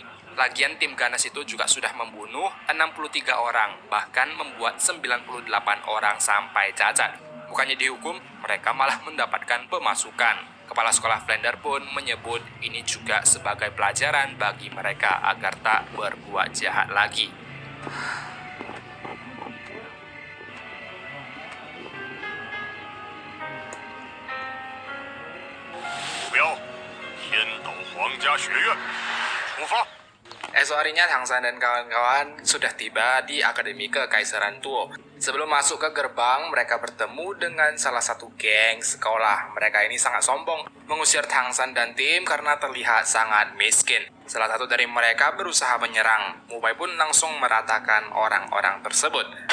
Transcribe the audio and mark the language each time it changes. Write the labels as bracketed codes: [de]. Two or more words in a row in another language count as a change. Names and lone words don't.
[id] Lagian tim ganas itu juga sudah membunuh 63 orang, bahkan membuat 98 orang sampai cacat. Bukannya dihukum, mereka malah mendapatkan pemasukan. Kepala sekolah Flander pun menyebut ini juga sebagai pelajaran bagi mereka agar tak berbuat jahat lagi. [zh] 目标：天斗皇家学院，出发。 [id] Esok harinya Tang San dan kawan-kawan sudah tiba di Akademi Kekaisaran Tuo. Sebelum masuk ke gerbang, mereka bertemu dengan salah satu geng sekolah. Mereka ini sangat sombong, mengusir Tang San dan tim karena terlihat sangat miskin. Salah satu dari mereka berusaha menyerang. Mubai pun langsung meratakan orang-orang tersebut.